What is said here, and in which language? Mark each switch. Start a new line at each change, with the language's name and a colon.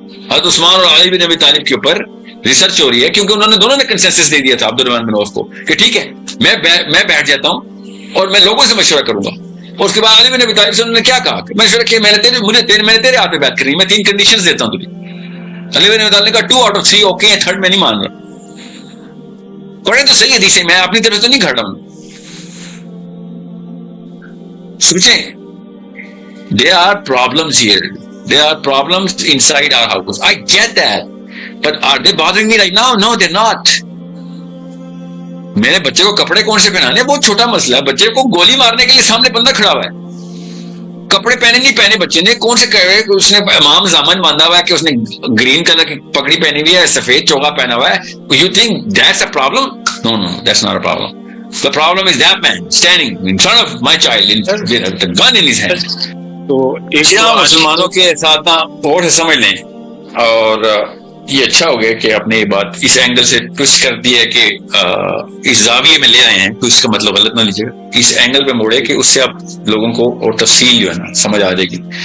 Urdu: حضرت عثمان اور علی بن ابی طالب کے اوپر ریسرچ ہو رہی ہے, کیونکہ انہوں نے دونوں نے کنسنسس دے دیا تھا عبد الرحمان بن عوف کو کہ ٹھیک ہے میں بیٹھ جاتا ہوں اور میں لوگوں سے مشورہ کروں گا. اور اس کے بعد علی بن ابی طالب سے انہوں نے کیا کہا, مشورہ کیا, میں نے تیرے ہاتھ پہ بیعت کرنی, میں 3 کنڈیشنز دیتا ہوں تجھے. علی بن ابی طالب نے کہا 2 out of 3 اوکے ہیں, 3rd میں نہیں مان رہا. پڑھے تو صحیح حدیث ہے, میں اپنی طرف سے نہیں کھڑا ہوں. سوچیں,
English: there are problems here, there are problems inside our house. I get that, but are they bothering me right now? No, they're not.
Urdu: میرے بچے کو کپڑے کون سے پہنانے بہت چھوٹا مسئلہ ہے. بچے کو گولی مارنے کے لیے سامنے بندہ کھڑا ہوا ہے, کپڑے پہنے نہیں پہنے بچے نے, کون سے اس نے امام زامن باندھا ہوا ہے کہ اس نے گرین کلر کی پگڑی پہنی ہوئی ہے, سفید چوغا پہنا ہوا ہے.
English: You think that's a problem? No, that's not a problem. The problem is that man standing in front of my child with the gun in his hand.
Urdu: تو مسلمانوں کے ساتھ اور سے سمجھ لیں, اور یہ اچھا ہو گیا کہ آپ نے یہ بات اس اینگل سے ٹوسٹ کر دی ہے کہ اس زاویے میں لے آئے ہیں, تو اس کا مطلب غلط نہ لیجیے, اس اینگل پہ موڑے کہ اس سے آپ لوگوں کو اور تفصیل جو ہے نا سمجھ آ جائے گی.